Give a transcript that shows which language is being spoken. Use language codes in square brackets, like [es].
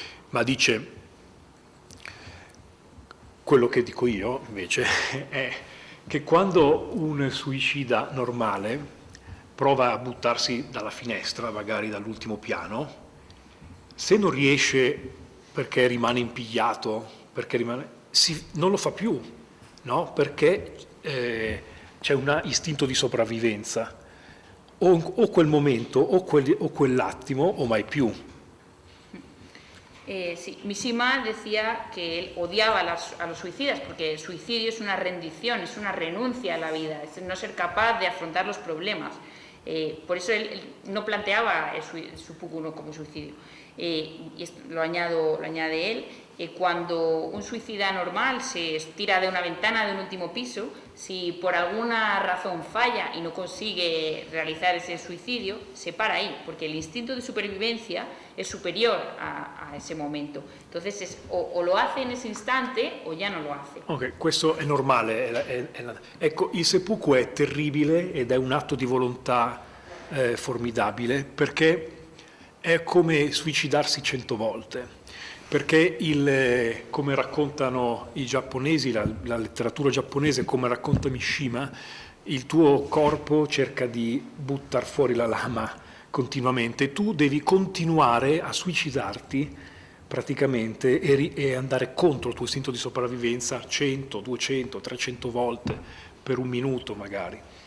[it] Ma dice, quello che dico io invece è che quando un suicida normale prova a buttarsi dalla finestra, magari dall'ultimo piano, se non riesce perché rimane impigliato, non lo fa più, no? Perché c'è un istinto di sopravvivenza, o quel momento, o quell'attimo, o mai più. [es] Sí, Mishima decía que él odiaba a los suicidas porque el suicidio es una rendición, es una renuncia a la vida, es no ser capaz de afrontar los problemas. Por eso él no planteaba el seppuku como suicidio. Y esto lo añade él, cuando un suicida normal se tira de una ventana de un último piso, si por alguna razón falla y no consigue realizar ese suicidio, se para ahí, porque el instinto de supervivencia es superior a ese momento. Entonces o lo hace en ese istante o ya no lo hace. [it] Ok, questo è normale. Ecco, il seppuku è terribile ed è un atto di volontà formidabile, perché è come suicidarsi 100 volte, perché come raccontano i giapponesi, la letteratura giapponese, come racconta Mishima, il tuo corpo cerca di buttar fuori la lama continuamente, tu devi continuare a suicidarti praticamente e andare contro il tuo istinto di sopravvivenza 100, 200, 300 volte per un minuto magari.